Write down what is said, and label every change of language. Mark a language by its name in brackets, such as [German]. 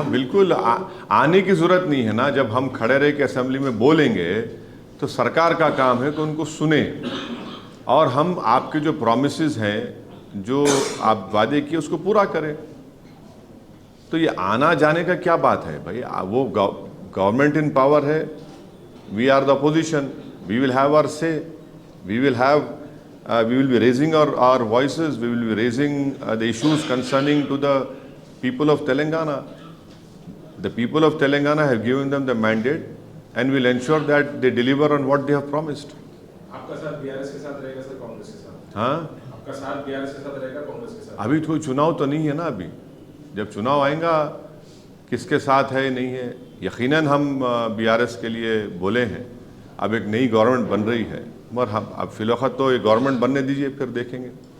[Hindi] हम बिल्कुल आने की जरूरत नहीं है ना। जब हम खड़े रह के असेंबली में बोलेंगे तो सरकार का काम है कि उनको सुने और हम आपके जो प्रॉमिसेस हैं, जो आप वादे किए, उसको पूरा करें। तो ये आना जाने का क्या बात है भाई? [English] वो government in power है, we are the opposition, we will have our say, we will be raising our voices, we will be raising the issues concerning to the people of Telangana. The people of Telangana have given them the mandate and will ensure that they deliver on what they have promised. [Hindi] आपका साथ BRS के साथ रहेगा sir, Congress के साथ? हाँ, आपका साथ बीआरएस के साथ रहेगा, कांग्रेस के साथ? अभी कोई चुनाव तो नहीं है ना। अभी जब चुनाव आएगा किसके साथ है नहीं है, यकीनन हम बीआरएस के लिए बोले हैं। अब एक नई गवर्नमेंट बन रही है, मगर हम अब फिलहाल तो ये गवर्नमेंट बनने दीजिए, फिर देखेंगे।